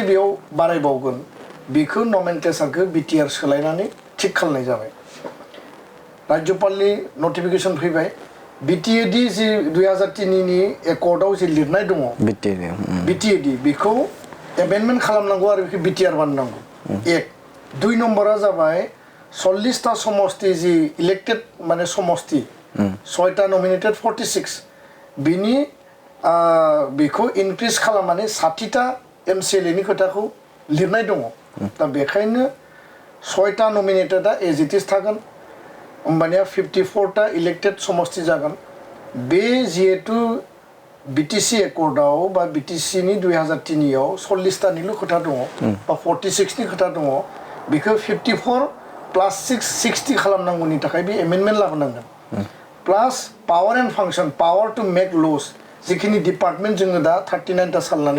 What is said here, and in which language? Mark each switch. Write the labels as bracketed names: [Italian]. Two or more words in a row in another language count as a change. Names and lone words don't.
[Bodo] बेयाव बारायबावगोन बेखौ नमेनक्लेचारखौ बिटिआर सोलायनानै थिक खालामनाय जाबाय राज्यपालनि नटिफिकेसन फैबाय बिटिएडि जि 2003नि एकर्डआव जि लिरनाय दङ बिटिएडि बेखौ एमेन्डमेन्ट खालामनांगौ आरो बेखौ बिटिआर बानायनांगौ 1 2 नम्बरा जाबाय 40टा समस्ति [English] the elected [Bodo] माने समस्ति 6टा नमिनेटेड 46 बिनि बेखौ इनक्रिज खालामनानै 60टा एमसिएलएनि खोथाखौ लिरनाय दङ दा बेखायनो 6टा नमिनेटेडआ [English] as it is [Bodo] थागोन होमबानिया 54टा इलेक्टेड समस्ति जागोन बे जिहेतु BTC एकर्डआव बा BTC नि 2003 आव 40 तानिल' खोथा दङ बा 46 नि खोथा दङ बेखौ 54 प्लस 6 60 खालामनांगौनि थाखाय बे एमेन्डमेन्ट लाबोनांगोन [English] plus power and function power to make laws [Bodo] जिखिनि डिपार्टमेन्ट जोङो दा 39 ता सालनानै